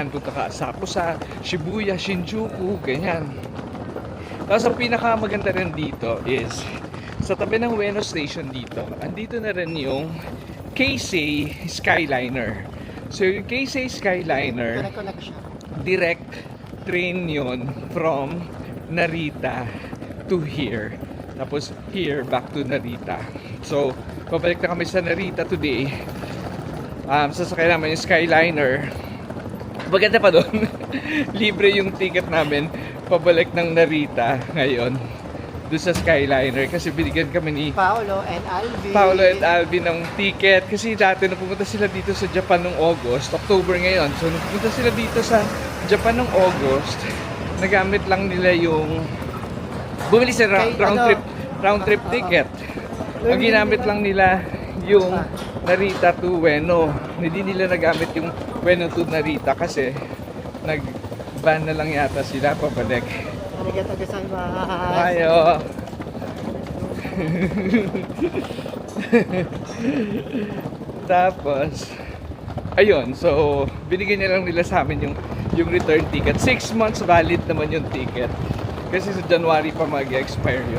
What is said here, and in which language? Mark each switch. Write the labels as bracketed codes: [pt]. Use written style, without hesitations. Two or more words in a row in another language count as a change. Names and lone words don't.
[tl] Punta ka Asakusa, Shibuya, Shinjuku, ganyan. Tapos ang pinakamaganda rin dito is sa tabi ng Ueno Station dito, andito na rin yung Keisei Skyliner. So yung Keisei Skyliner, [en] direct train [tl] yun [en] from Narita to here. Tapos here, back to Narita. [tl] So, pabalik na kami sa Narita today. Sasakay naman yung Skyliner. Maganda pa doon. Libre yung ticket namin pabalik ng Narita ngayon. Doon sa Skyliner. Kasi binigyan kami ni Paolo and Alvin ng ticket. Kasi dati nung pumunta sila dito sa Japan noong August, October ngayon. So, nung pumunta sila dito sa Japan noong August, nagamit lang nila yung bumili sa [en] round trip ticket. [tl] Ang ginamit lang nila yung Narita to Ueno. Hindi nila nagamit yung Ueno to Narita kasi nag-ban na lang yata sila pabalik. [ja] Arigato gozaimasu. [tl] Ayo. Tapos ayun, so binigyan niya lang nila sa amin yung return ticket. [en] 6 months valid [tl] naman yung ticket. Kasi sa January pa mag-expire yun.